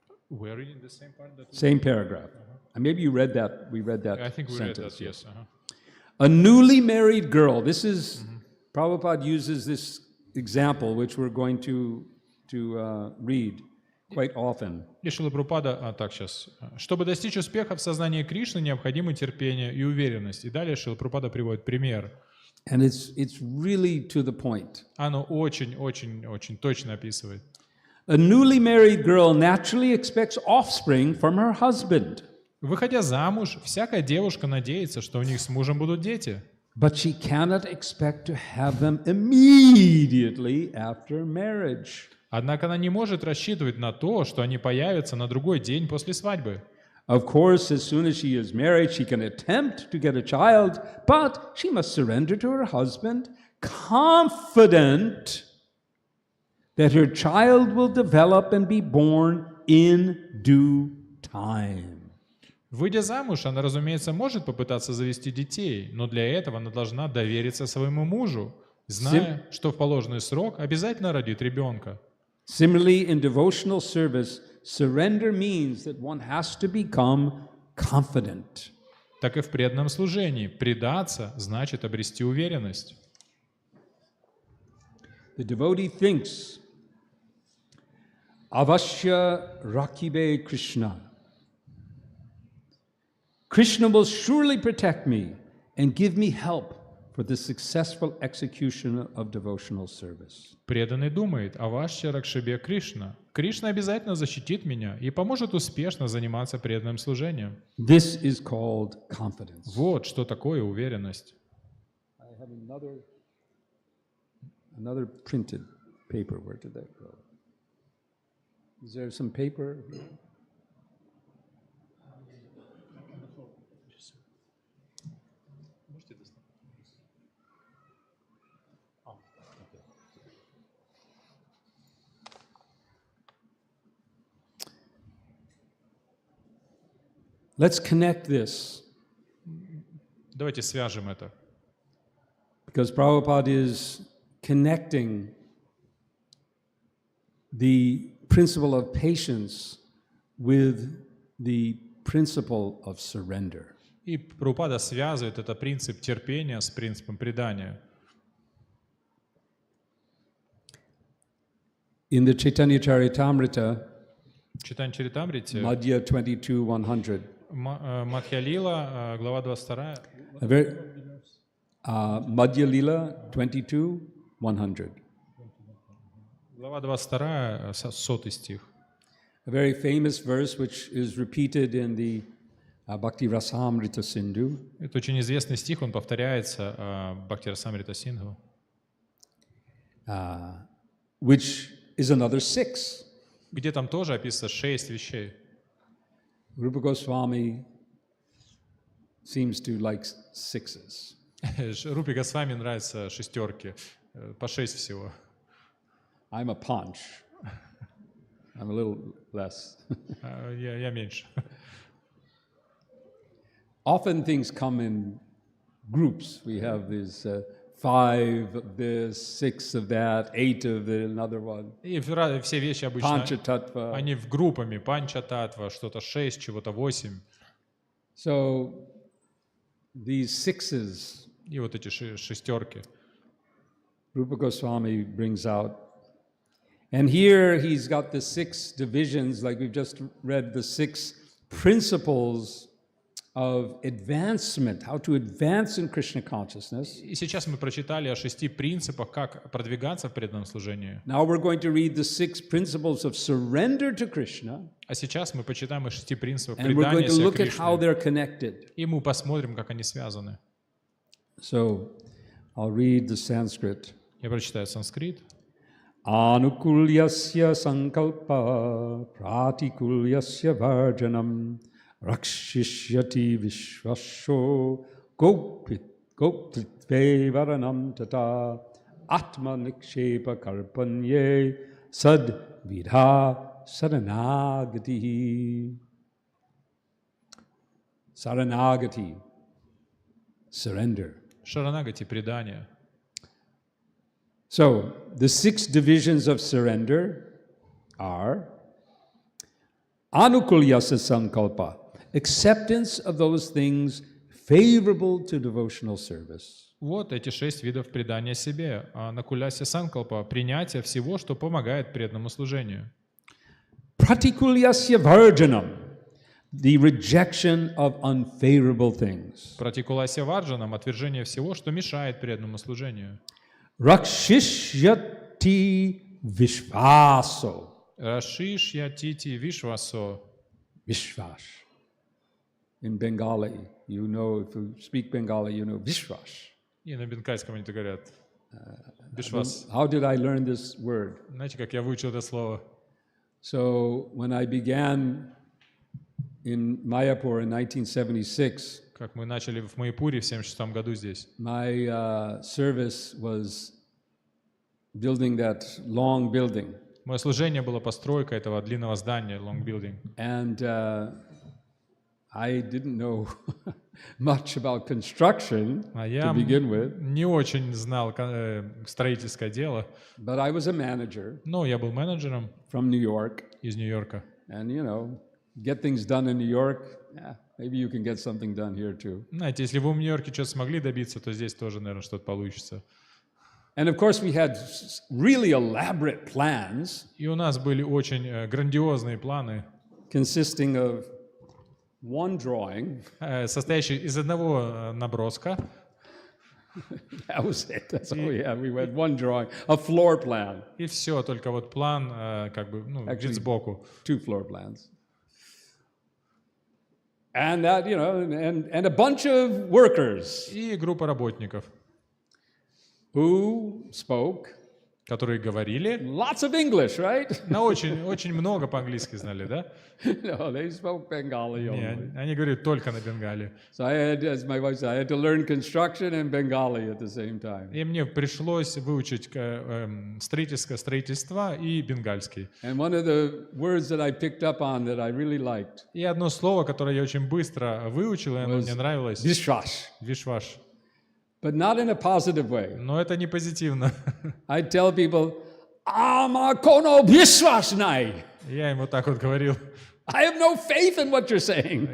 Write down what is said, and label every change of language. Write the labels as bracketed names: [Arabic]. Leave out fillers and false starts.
[English] We're reading the same part. Same paragraph. And maybe you read that. We read that. I think we read sentence. that. Yes. A newly married girl. This is Prabhupada uses this example, which we're going to read quite often. [Russian] И Шрила Прабхупада, так сейчас. Чтобы достичь успеха в сознании Кришны, необходимо терпение и уверенность. И далее Шрила Прабхупада приводит пример. [English] And it's really to the point. [Russian] Оно очень точно описывает. [English] A newly married girl naturally expects offspring from her husband. [Russian] Выходя замуж, всякая девушка надеется, что у них с мужем будут дети. [English] But she cannot expect to have them immediately after marriage. [Russian] Однако она не может рассчитывать на то, что они появятся на другой день после свадьбы. [English] Of course, as soon as she is married, she can attempt to get a child, but she must surrender to her husband, confident that her child will develop and be born in due time. [Russian] Выйдя замуж, она, разумеется, может попытаться завести детей, но для этого она должна довериться своему мужу, зная, что в положенный срок обязательно родит ребенка. [English] Similarly, in devotional service, surrender means that one has to become confident. [Russian] Так и в преданном служении предаться значит обрести уверенность. [English] The devotee thinks, [Sanskrit] Avashya Rakhibe Krishna. [English] Krishna will surely protect me and give me help for the successful execution of devotional service. [Russian] Преданный думает, [Sanskrit] Авашья Ракшибе Кришна. [Russian] Кришна обязательно защитит меня и поможет успешно заниматься преданным служением. [English] This is called confidence. [Russian] Вот что такое уверенность. [English] I have another printed paper. Where did that go? Is there some paper here? Let's connect this. [Russian] Давайте свяжем это. [English] Because Prabhupada is connecting the principle of patience with the principle of surrender. [Russian] И Прабхупада связывает этот принцип терпения с принципом предания. [English] In the Chaitanya Charitamrita, [Russian] Читание Чаритамрити, [English] Madhya 22:100. [Russian] Мадхья Лила, глава 22. [English] Madhya Lila 22:100. [Russian] Глава 22, 100 стих. [English] A very famous verse which is repeated in the Bhakti Rasamrita Sindhu. [Russian] Это очень известный стих, он повторяется в Бхакти Расамрита Синдху. [English] Which is another 6. [Russian] Где там тоже описано 6 вещей. [English] Rupa Goswami seems to like 6s. [Russian] Рупи Госвами нравятся шестерки, по 6 всего. [English] I'm a Panch. I'm a little less. [Russian] Я меньше. [English] Often things come in groups. We have these 5 of this, 6 of that, 8 of another one. [Russian] И все вещи обычно, Панчататва. они в группами. Панчататва, что-то 6, чего-то 8. [English] So these 6s, [Russian] И вот эти шестерки. [English] Rupa Goswami brings out. And here he's got the 6 divisions, like we've just read, the 6 principles of advancement, how to advance in Krishna consciousness. [Russian] И сейчас мы прочитали о 6 принципах, как продвигаться в преданном служении. [English] Now we're going to read the 6 principles of surrender to Krishna. [Russian] А сейчас мы почитаем о 6 принципах [English] And we're going [Russian] предания [English] to [Russian] себя [English] look at how [Russian] Кришне. [English] they're connected. [Russian] И мы посмотрим, как они связаны. [English] So I'll read the Sanskrit. [Russian] Я прочитаю санскрит. [Sanskrit] Anukulyasya sankalpa pratikulyasya varjanam rakshishyati vishvasho gopritve varanam tata atma nikshepa karpanye sad vidha saranagati. [English] Saranagati, surrender. [Russian] Шаранагати — предание. [English] So, the 6 divisions of surrender are [Sanskrit] anukulyasa sankalpa, [English] acceptance of those things favorable to devotional service. [Russian] Вот эти 6 видов предания себе. [Sanskrit] Анукуляся санкалпа [Russian] — принятие всего, что помогает преданному служению. [Sanskrit] Pratikulyasya varjanam, [English] the rejection of unfavorable things. [Sanskrit] Пратикулася варджанам [Russian] — отвержение всего, что мешает преданному служению. [Sanskrit] Rakshishyati vishvaso. Рашишья тити вишвасо. [Bangla] Vishwas. [English] In Bengali, you know, if you speak Bengali, you know Vishwas. [Russian] И на бенгальском они говорят. Вишвас. [English] How did I learn this word? [Russian] Знаете, как я выучил это слово? [English] So when I began in Майяпуре in 1976, [Russian] Как мы начали в Майяпуре в 1976 году здесь. [English] my service was building that long building. [Russian] Мое служение было постройка этого длинного здания, [English] long building. And I didn't know much about construction [Russian] А [English] to [Russian] я [English] begin with, [Russian] не очень знал строительское дело, [English] but I was a manager [Russian] но я был менеджером [English] from New York. [Russian] из Нью-Йорка. [English] And, you know, get things done in New York, yeah, maybe you can get something done here too. [Russian] Знаете, если вы в Нью-Йорке что-то смогли добиться, то здесь тоже, наверное, что-то получится. [English] And of course, we had really elaborate plans [Russian] И у нас были очень грандиозные планы, [English] consisting of one drawing. [Russian] состоящие из одного наброска. [English] That was it. That's all we had. We had one drawing, a floor plan. [Russian] И все, только вот план как бы, ну, [English] Actually, [Russian] вид сбоку. [English] 2 floor plans. And that, you know, and a bunch of workers [Russian] И группа работников, [English] who spoke [Russian] которые говорили, [English] lots of English, right? [Russian] на очень много по-английски знали, да? [English] No, they spoke Bengali only. [Russian] Не, они говорят только на бенгале. [English] So I had, as my wife said, I had to learn construction and Bengali at the same time. [Russian] И мне пришлось выучить строительство и бенгальский. [English] And one of the words that I picked up on that I really liked [Russian] И одно слово, которое я очень быстро выучил, и оно мне нравилось, [Bangla] Vishwas, вишваш. [English] but not in a positive way. [Russian] Но это не позитивно. [English] I tell people, [Bangla] "Ama kono vishwas nai." [Russian] Я ему так вот говорил. [English] I have no faith in what you're saying.